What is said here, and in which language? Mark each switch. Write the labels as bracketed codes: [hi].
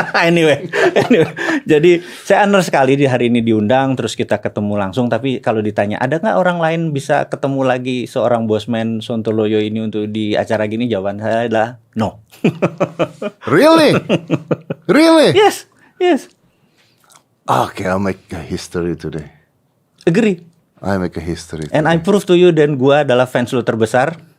[id] anyway, jadi saya honor sekali di hari ini diundang, terus kita ketemu langsung. Tapi kalau ditanya ada nggak orang lain bisa ketemu lagi seorang Bosman Sontoloyo ini untuk di acara gini, jawaban saya adalah no. [en] Really? Really? Yes. Okay, I'll make a history today. Agree. I make a history. And I prove to you [id] dan gua adalah fans lu terbesar.